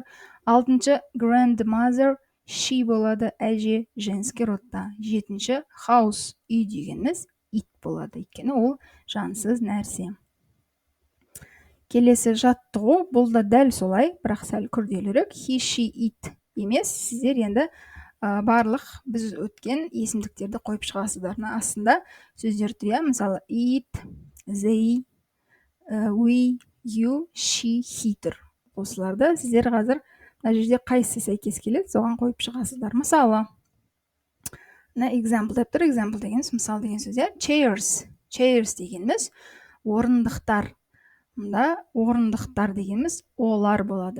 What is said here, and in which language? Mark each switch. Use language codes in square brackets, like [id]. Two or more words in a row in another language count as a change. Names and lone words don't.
[kk] Алтыншы grandmother, she болады, әже, [ru] женский родта. [kk] Жетінші house, үй дегеніміз ит болады, өйткені ол жансыз нәрсе. Келесі жаттығу, бұл да дәл солай, бірақ сәл күрделірек. [en] He, she, it [kk] емес, сіздер енді барлық біз өткен есімдіктерді қойып шығасыздар. Астында сөздер тұр, мысалы [en] it, they, we, you, she, he [kk] тұр. Осыларды сіздер қазір мына жерде қайсысы сәйкес келеді, соған қойып шығасыздар. Мысалы, мына example деп тұр. Example дегеніміз мысал деген сөз, Chairs дегеніміз орындықтар. Мұнда орындықтар дегеніміз олар болады.